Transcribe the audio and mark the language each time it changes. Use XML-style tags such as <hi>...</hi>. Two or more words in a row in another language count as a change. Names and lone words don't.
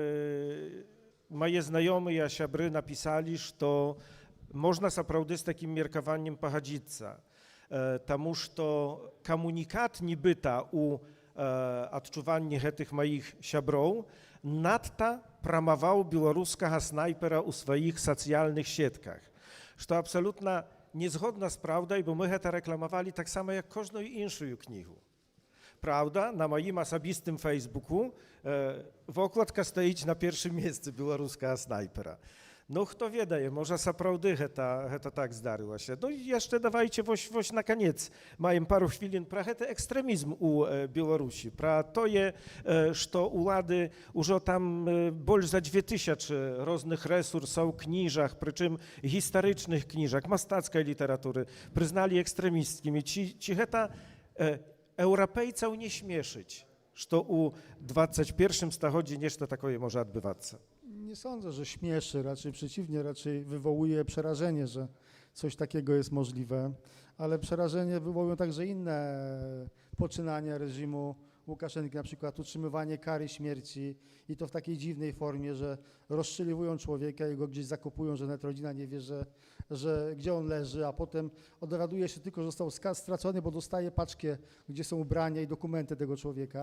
<be>мае знаёмыя сябры напісалі, што можна сапраўды з такім меркаваннем пагадзіцца, таму што камунікат нібыта у адчуванні гэтых маіх сяброў надта прамаваў беларускага снайпера ў сваіх сацыяльных сетках, што абсалютна незгодна з праўдай, бо мы гэта рэкламавалі таксама, як кожную іншую кнігу. Правда, на маім асабістым фейсбуку вокладка стаіць на першым месцы беларускага снайпера.</be> <pl>No kto</pl> <be>ведае, może сапраўды гэта так здарылася. Ну і яшчэ давайце вось на канец маем пару хвілін пра гэты экстрэмізм у Беларусі, пра тое, што улады ўжо там больш за 2000 розных рэсурсаў, кніжак, прычым гістарычных кніжак, мастацкай літаратуры прызналі экстрэмісцкімі. Ці гэта еўрапейцаў не śmieszyć, што у 21 стагоддзі нешта такое może адбывацца?</be> <pl>Nie sądzę, że śmieszy, raczej przeciwnie, raczej wywołuje przerażenie, że coś takiego jest możliwe, ale przerażenie wywołują także inne poczynania reżimu Łukaszenki, na przykład utrzymywanie kary śmierci i to w takiej dziwnej formie, że rozstrzeliwują człowieka i go gdzieś zakopują, że nawet rodzina nie wie, że gdzie on leży, a potem dowiaduje się tylko, że został stracony, bo dostaje paczkę, gdzie są ubrania i dokumenty tego człowieka.</pl>